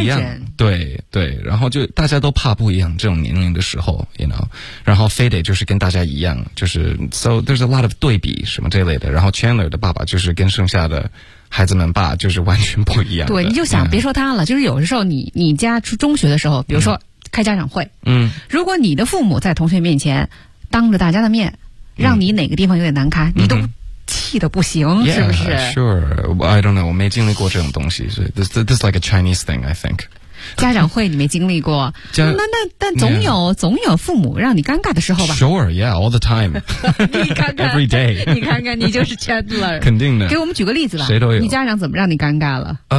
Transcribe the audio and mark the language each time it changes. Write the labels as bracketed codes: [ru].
[zh] 不一样，对对，然后就大家都怕不一样这种年龄的时候 [en] you know, [zh] 然后非得就是跟大家一样，就是 [en] so there's a lot of [zh] 对比什么这类的，然后 Chandler 的爸爸就是跟剩下的孩子们爸就是完全不一样的。对，你就想、 [en] yeah. [zh] 别说他了，就是有的时候你家出中学的时候比如说开家长会，嗯，如果你的父母在同学面前当着大家的面让你哪个地方有点难堪、嗯、你都气得不行、 [en] yeah, [zh] 是不是 [en] sure I don't know [zh] 我没经历过这种东西 [en] this is like a Chinese thing I think [zh] 家长会你没经历过但总有、 [en] yeah. [zh] 总有父母让你尴尬的时候吧 [en] sure yeah all the time [zh] 你看看 [en] every day [zh] 你看你就是 Chandler 肯定的给我们举个例子吧谁都有你家长怎么让你尴尬了